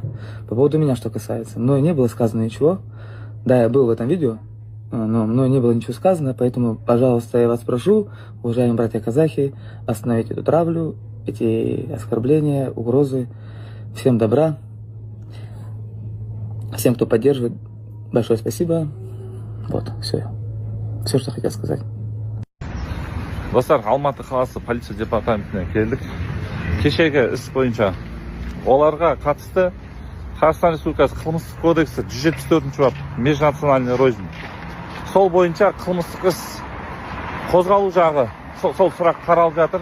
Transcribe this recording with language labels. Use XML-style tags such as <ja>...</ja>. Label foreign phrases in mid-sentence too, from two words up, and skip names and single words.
<ru>По поводу меня, что касается. Мной не было сказано ничего. Да, я был в этом видео, но мной не было ничего сказано, поэтому, пожалуйста, я вас прошу, уважаемые братья-казахи, остановить эту травлю, эти оскорбления, угрозы. Всем добра. Всем, кто поддерживает, большое спасибо. Вот, все, что хотел сказать.</ru> <kk>Достар, Алматы қаласы полиция департаментіне келдік. Кешегі іс бойынша оларға қатысты Қазақстан Республикасы қылмыстық кодексі 174 бап</kk> <ru>межнациональный рознь.</ru> <kk>Сол бойынша қылмыстық іс қозғалу жағы сол сұрақ қаралып жатыр.</kk>